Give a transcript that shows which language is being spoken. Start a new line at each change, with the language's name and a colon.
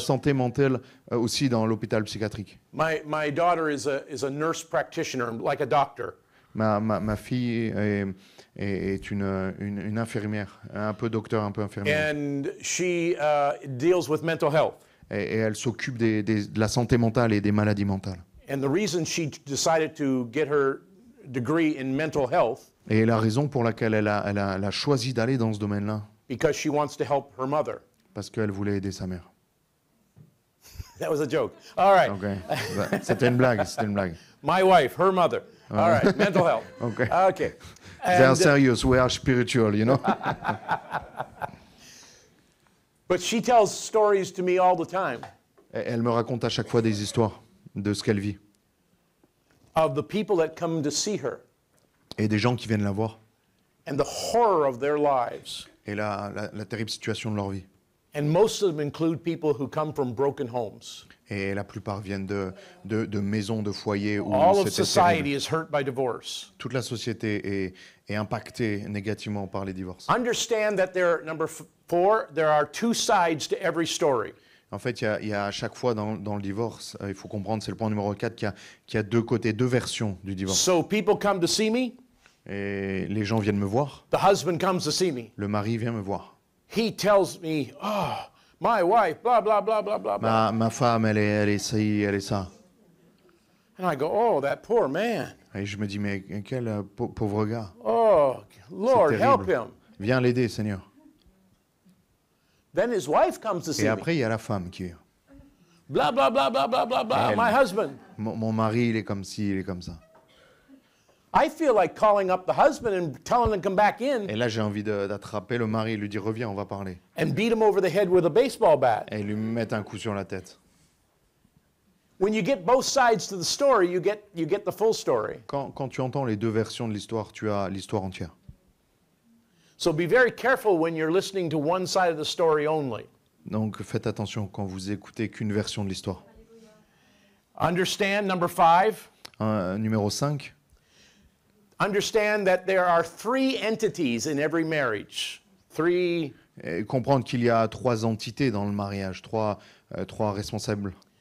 French: santé mentale aussi dans l'hôpital psychiatrique.
English: My daughter is a nurse practitioner, like a doctor.
French: Ma fille est une infirmière, un peu docteur, un peu infirmière.
English: And she deals with mental health.
French: Et elle s'occupe de la santé mentale et des maladies mentales.
English: And the reason she decided to get her degree in mental health,
French: Et la raison pour laquelle elle a choisi d'aller dans ce domaine-là,
English: because she wants to help her mother.
French: parce qu'elle voulait aider sa mère.
English: That was a joke. All right. Okay.
French: C'était une blague, c'était une blague.
English: My wife, her mother. All right, mental health. Okay. Okay. They are And, serious, we are spiritual, you know. but she tells stories to me all the time.
French: Elle me raconte à chaque fois des histoires. de ce qu'elle vit.
English: of the people that come to see her
French: Et des gens qui viennent la voir.
English: and the horror of their lives.
French: Et la terrible situation de leur vie.
English: And most of them include people who come from broken homes.
French: Et la plupart viennent de maisons, de foyers où
English: All of
French: c'était
English: society
French: terrible.
English: is hurt by divorce.
French: Toute la société est impactée négativement par les divorces.
English: Understand that number 4, there are two sides to every story.
French: En fait, il y a à chaque fois dans le divorce, il faut comprendre, c'est le point numéro 4, qu'il y a deux côtés, deux versions du divorce.
English: So people come to see me,
French: Et les gens viennent me voir,
English: the husband comes to see me.
French: le mari vient me voir.
English: He tells me, oh, my wife, blah, blah, blah, blah, blah, blah.
French: Ma femme, elle est ci, elle est ça.
English: And I go, oh, that poor man.
French: Et je me dis, mais quel pauvre gars.
English: Oh, Lord,
French: C'est
English: help
French: terrible.
English: him.
French: Viens l'aider, Seigneur.
English: Then his wife comes to see
French: Et
English: me.
French: après, il y a la femme qui vient.
English: Blah, blah, blah, blah, blah, blah, blah.
French: Elle.
English: My husband.
French: Mon mari, il est comme ci, il est comme ça.
English: I feel like calling up the husband and telling him to come back in
French: Et là, j'ai envie d'attraper le mari et lui dire, reviens, on va parler.
English: and beat him over the head with a baseball bat.
French: Et lui mettre un coup sur la tête.
English: When you get both sides to the story, you get the full story.
French: Quand tu entends les deux versions de l'histoire, tu as l'histoire entière.
English: So be very careful when you're listening to one side of the story only.
French: Donc faites attention quand vous écoutez qu'une version de l'histoire.
English: Understand, number 5,
French: Numéro 5,
English: understand that there are 3 entities in every marriage.
French: 3, et comprendre qu'il y a 3 entités dans le mariage, trois responsables.